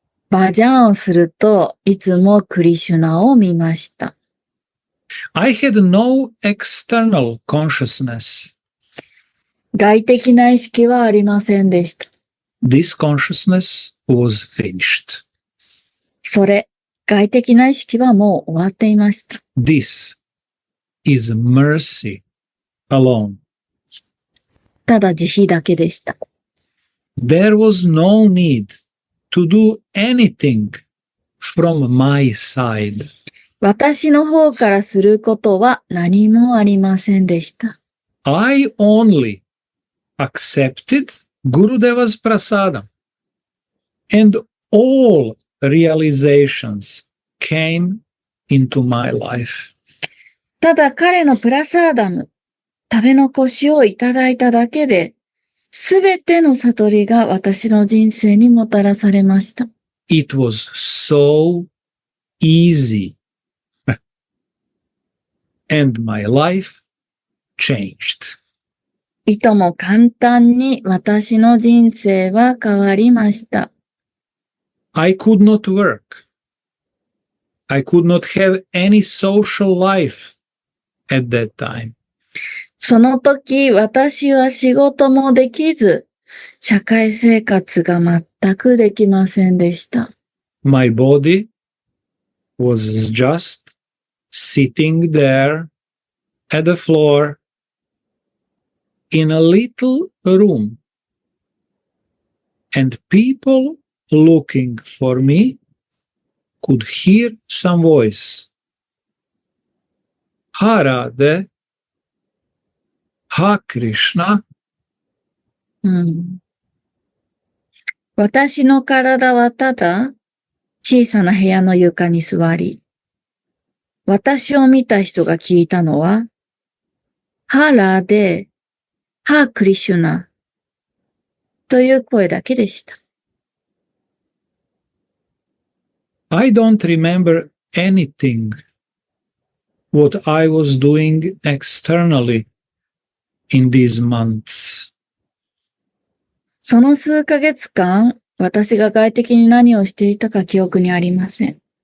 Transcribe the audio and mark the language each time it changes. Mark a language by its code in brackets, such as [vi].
[ja] バージャンをするといつもクリシュナを見ました。 [en] I had no external consciousness. [ja] 外的な意識はありませんでした。 [en] This consciousness was finished. [ja] 外的な意識はもう終わっていました。 [en] This is mercy alone. [ja] ただ慈悲だけでした。 [en] There was no need to do anything from my side. [ja] 私の方からすることは何もありませんでした。 [en] I only accepted Gurudeva's prasadam, and all realizations came into my life. [ja] ただ彼のプラサーダム、食べ残しをいただいただけで、すべての悟りが私の人生にもたらされました。 [en] It was so easy. and my life changed. [ja] いとも簡単に私の人生は変わりました。 [en] I could not work. I could not have any social life at that time. [ja] その時、私は仕事もできず、社会生活が全くできませんでした。 [en] My body was just sitting there at the floor in a little room, and people looking for me could hear some voice. Ha Radha, Ha Krishna. [ja] 私の体はただ小さな部屋の床に座り、私を見た人が聞いたのは、ハラで、ハクリシュナという声だけでした。 [en] I don't remember anything what I was doing externally in these months. [ja] その数ヶ月間、私が外的に何をしていたか記憶にありません。